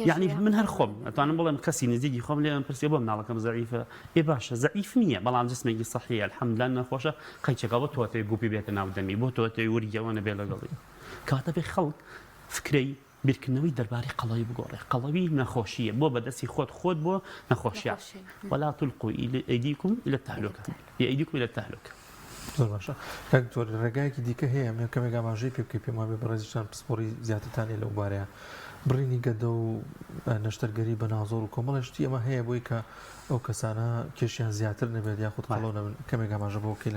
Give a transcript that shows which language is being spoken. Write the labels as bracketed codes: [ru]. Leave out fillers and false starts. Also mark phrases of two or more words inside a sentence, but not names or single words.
[ckb] یعنی من هەر خۆم ئەتوانم بڵێم کەسی نزیکی خۆم لێم پرسیێ بۆ مناڵەکەم زەعیفە ئێ باشە زەعیف نییە بەڵام جسمێکی سەحیە الحەمدلله نەخۆشە قەیچەکە بۆ تۆتەی گوپی بێتە ناو دەمی بۆ تۆتەی وریەوە نەبێ لەگەڵی کاتە بێ خەڵک فکرەی بیرکردنەوەی دەربارەی قەڵەوی بگۆڕێ قەڵەوی نەخۆشیە بۆ بەدەستی خۆت بۆ نەخۆشیە [ar] ولا تلقوا ئەیدیکم إلى التهلكة بأيديكم إلى التهلكة [ckb] زۆر باشە کاکتۆر ڕێگایەکی دیکە هەیە من کەمێک ئاماژەی پێ بکەی پێم وابێ بەڕێزیشان پسپۆڕی زیاترتانی لەو بارەیە بڕینی گەدە و نەشتەرگەری بە ناوزۆر و کۆمەڵێشتی ئەمە هەیە بۆی کە ئەو کەسانە کێشیان زیاتر نەبێت یاخود قەڵەو نەبن کەمێک ئاماژە بۆ بکەی لە